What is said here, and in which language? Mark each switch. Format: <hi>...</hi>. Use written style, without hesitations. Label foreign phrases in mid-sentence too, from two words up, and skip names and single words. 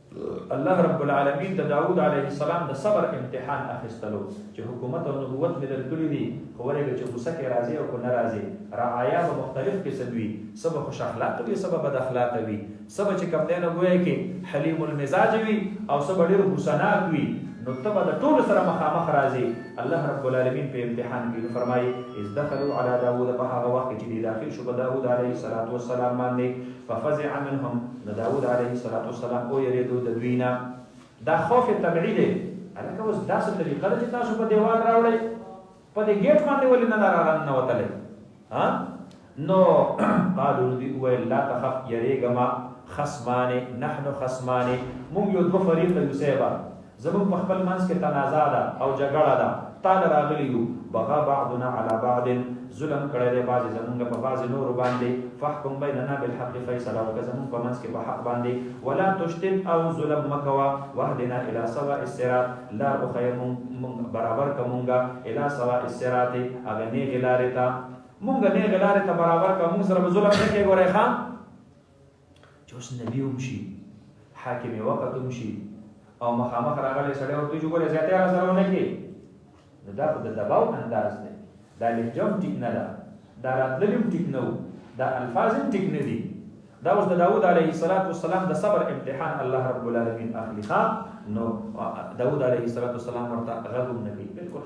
<ps>الله رب العالمین د داوود علیه السلام د صبر امتحان اخیستلو چې حکومت او نبوت مې درکړي دي خو ورېږه چې غوسه کې راځي او که نه راځي رعایا به مختلف قسم وي څه به خوش اخلاقه وي څه به بد اخلاقه وي څه به چې کوم دی نو ګویا کې حلیم المزاج وي او څه به ډېر غوسناک وي نو ته به د ټولو سره مخامخ راځي الله رب العالمین په امتحان کې نو فرمایي</ps> <ar>اذ دخلوا على داوود</ar> <ps>په هغه وخت کې چې داخل شو په داوود علیه السلام باندې</ps> <ar>ففزع منهم</ar> <ps>نو داوود علیه السلام او یریدو د دوی نه دا خوف طبیعي دی هلکه اوس داسې طریقه ده چې تاسو په دیوال راوړئ په دې ګیټ باندې ولې نه راننوتلی نو قالو دوی وویل</ps> <ar>لا تخف</ar> <ps>یریږه ما خصمانې</ps> <ar>نحنو خصمانې</ar> <ps>موږ یو دوه فریقه یو صیبه زموږ په خپل منځ کې تنازع ده او جګړه ده تا له راغلي یو</ps> <ar>بغا بعضنا على بعض</ar> <ps>ظلم کړی دی بعضې زمونږ په بعضې نورو باندې</ps> <ar>فحکم بیننا بالحق</ar> <ps>فیصله وکړه زمونږ په منځ کې په حق باندې</ps> <ar>ولا تشتت</ar> <ps>او ظلم مه کوه</ps> <ar>واهدنا الى سواء الصراط</ar> <ps>لار وښیه مونږ برابر که مونږه</ps> <ar>الى سواء الصراط</ar> <ps>هغه نیغې لارې ته مونږ نیغې لارې ته برابر که مونږ سره به ظلم نه کوې ګورئ ښه چې اوس نبي هم شي حاکم وقت هم شي او مخامخ راغلی سړی ورته وایي چې ګورې زیاتې هغه سره ونه کړې نو دا خو د دباو انداز دی دا لهجه هم ټیک نه ده دا راتللي هم ټیک نه وو دا الفاظ هم ټیک نه دي دا اوس د داود علیه السلام د صبر امتحان الله رب العالمین اخلي ښه نو داود علیه السلام ورته غږ هم نه کوي بلکل</ps>